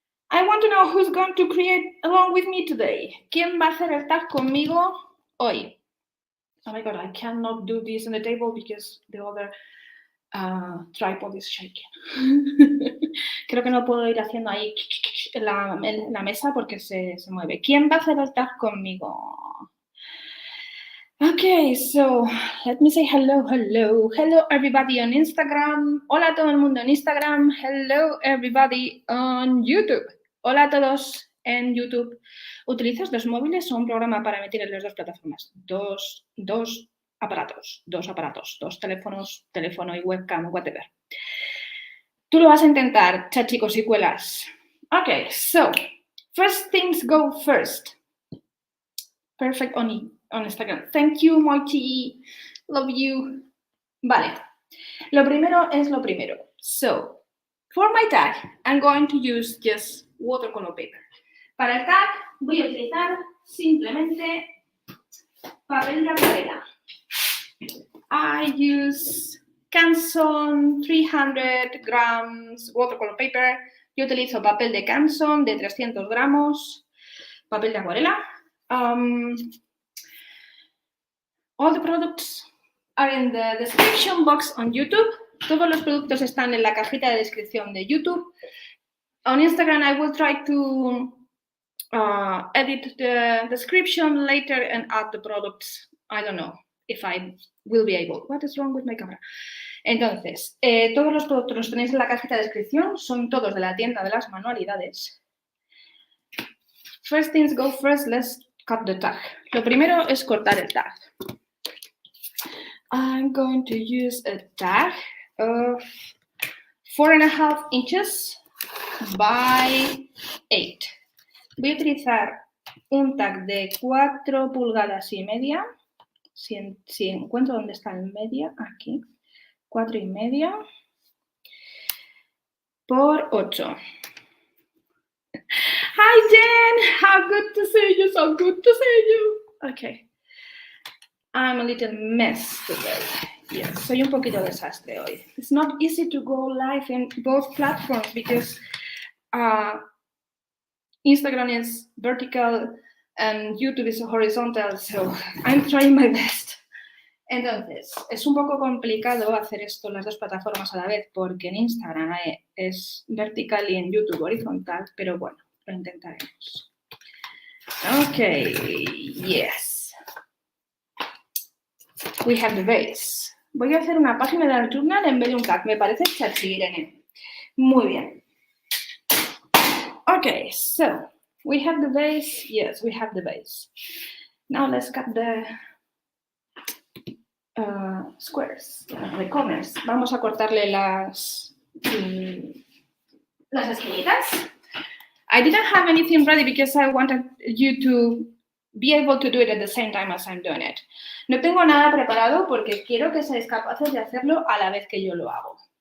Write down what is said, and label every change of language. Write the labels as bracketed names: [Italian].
[English] I want to know who's going to create along with me today. [Spanish] ¿Quién va a hacer el tag conmigo hoy? [English] Oh my God, I cannot do this on the table because the other tripod is shaking. [Spanish] Creo que no puedo ir haciendo ahí en la mesa porque se mueve. ¿Quién va a hacer el tag conmigo? [English] Okay, so let me say hello everybody on Instagram. [Spanish] Hola a todo el mundo en Instagram. [English] Hello everybody on YouTube. [Spanish] Hola a todos en YouTube. ¿Utilizas 2 móviles o un programa para emitir en las 2 plataformas? Dos aparatos, 2 teléfonos, teléfono y webcam, whatever. Tú lo vas a intentar, chachicos y cuelas. [English] Okay, so first things go first. Perfect on Instagram. Thank you, Moiti. Love you. Vale. [Spanish] Lo primero es lo primero. [English] So, for my tag, I'm going to use just watercolor paper. [Spanish] Para el tag voy a utilizar simplemente papel de acuarela. [English] I use Canson 300 grams watercolor paper. [Spanish] Yo utilizo papel de Canson de 300 gramos, papel de acuarela. [English] All the products are in the description box on YouTube. [Spanish] Todos los productos están en la cajita de descripción de YouTube. [English] On Instagram, I will try to edit the description later and add the products. I don't know if I will be able. What is wrong with my camera? [Spanish] Entonces, todos los productos los tenéis en la cajita de descripción. Son todos de la tienda de las manualidades. [English] First things go first, let's cut the tag. [Spanish] Lo primero es cortar el tag. [English] I'm going to use a tag of 4.5 inches by 8. [Spanish] Voy a utilizar un tag de 4 pulgadas y media. Si encuentro dónde está el media, aquí. 4.5 por 8. [English] Hi, Jen. How good to see you. So good to see you. Okay. I'm a little mess today. [Spanish] Yes, soy un poquito desastre hoy. [English] It's not easy to go live in both platforms because Instagram is vertical and YouTube is horizontal, so I'm trying my best. [Spanish] Entonces, es un poco complicado hacer esto en las 2 plataformas a la vez porque en Instagram es vertical y en YouTube horizontal, pero bueno, lo intentaremos. [English] Okay, yes. We have the base. [Spanish] Voy a hacer una página de journal en vez de un CAC. Me parece chachi, Irene. Muy bien. [English] Okay, so we have the base. Yes, we have the base. Now let's cut the squares, the corners. [Spanish] Vamos a cortarle las esquinitas. [English] I didn't have anything ready because I wanted you to be able to do it at the same time as I'm doing it. [Spanish] No tengo nada preparado porque quiero que seáis capaces de hacerlo a la vez que yo lo hago.